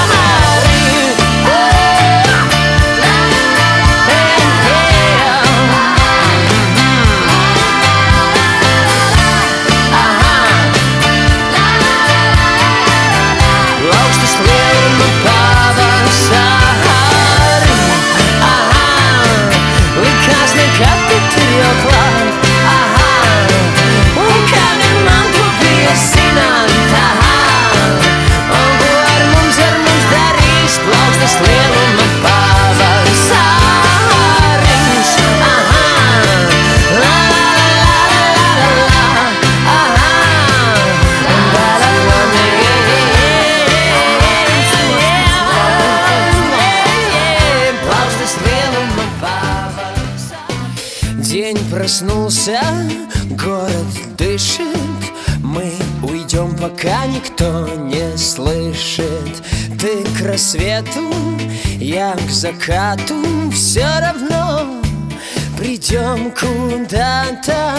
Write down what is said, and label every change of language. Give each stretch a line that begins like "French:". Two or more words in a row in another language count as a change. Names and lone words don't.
Latvian: Plaukstas lieluma pavasari, aha. Likās nekad, bet ir jau klāt, aha. Un kādiem man to bija zināt, aha. Un ko ar mums darīs plaukstas lieluma pavasaris, aha. La la la la la la, aha. La la la la, плaukstas lieluma pavasaris.
Russian: День проснулся, город дышит, мы уйдем, пока никто не слышит. Ты к рассвету, я к закату, все равно придем куда-то.